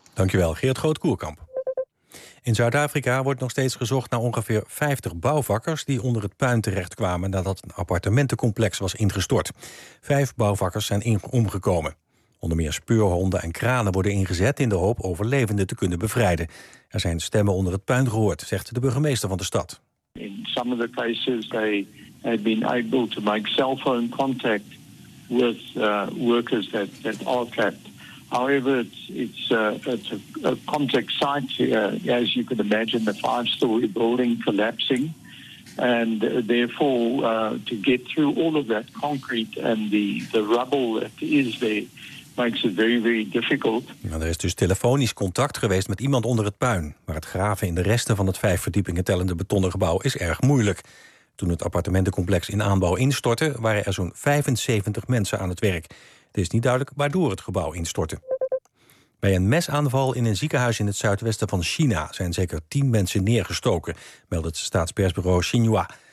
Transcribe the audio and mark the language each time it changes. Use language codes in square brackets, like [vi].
[nl] Dankjewel, Geert Groot-Koerkamp. In Zuid-Afrika wordt nog steeds gezocht naar ongeveer 50 bouwvakkers die onder het puin terechtkwamen nadat een appartementencomplex was ingestort. 5 bouwvakkers zijn omgekomen. Onder meer speurhonden en kranen worden ingezet in de hoop overlevenden te kunnen bevrijden. Er zijn stemmen onder het puin gehoord, zegt de burgemeester van de stad. [en] In some of the cases they have been able to make cell phone contact with workers that are trapped. However, it's a complex site here, as you can imagine, the 5-story building collapsing. And therefore, to get through all of that concrete and the rubble that is there makes it very, very difficult. [nl] Nou, er is dus telefonisch contact geweest met iemand onder het puin. Maar het graven in de resten van het 5 verdiepingen tellende betonnen gebouw is erg moeilijk. Toen het appartementencomplex in aanbouw instortte, waren er zo'n 75 mensen aan het werk. Het is niet duidelijk waardoor het gebouw instortte. Bij een mesaanval in een ziekenhuis in het zuidwesten van China zijn zeker 10 mensen neergestoken, meldt het staatspersbureau Xinhua.